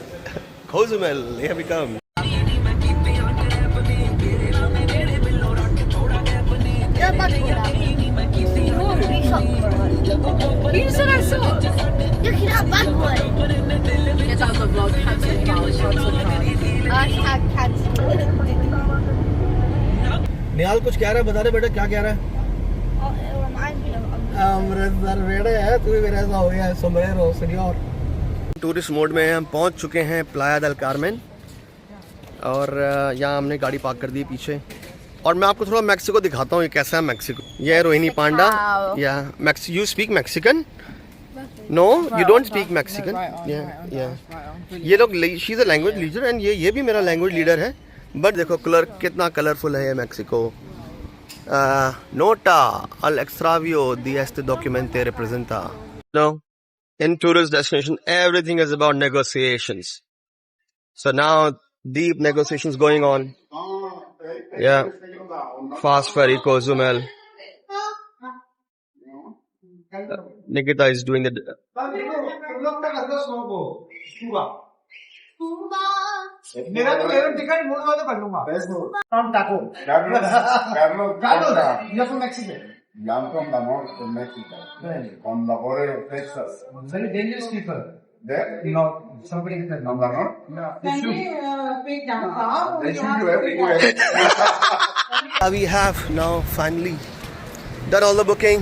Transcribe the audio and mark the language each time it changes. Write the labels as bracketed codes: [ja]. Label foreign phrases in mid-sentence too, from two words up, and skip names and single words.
[en] Cozumel, here we come. Here's what I saw. Look at that bad boy. Get out of the vlog. [hi] निहाल कुछ कह रहा है, बता दे बेटा क्या कह रहा है। अमृतसर बेटे है, तू भी मेरे ऐसा हो गया है, सोमरेरो सीनियर। [en] tourist mode [hi] में हम पहुंच चुके हैं प्लाया del Carmen और यहाँ हमने गाड़ी पार्क कर दी पीछे और मैं आपको थोड़ा मैक्सिको दिखाता हूँ ये कैसा है मैक्सिको। ये है रोहिणी पांडा। या [en] you speak Mexican? no you don't speak Mexican. [hi] ये लोग [en] she is a language leader and [hi] ये भी मेरा [en] language leader है। [hi] बट देखो कलर कितना कलरफुल है ये मैक्सिको। [es] नोटा al extravio de este documente representa. [en] No, in tourist destination everything is about negotiations. So now deep negotiations going on. Yeah, fast ferry Cozumel. Nikita is doing the. [hi] मेरा तो टिकट मूड वाले कर लूंगा। [es] Taco. Carlos, yo soy Mexican. [en] I'm from the north of Mexico, from the border of Texas. Very dangerous people. There? No, somebody said From the north? They shoot. They shoot you everywhere. We have now finally done all the booking.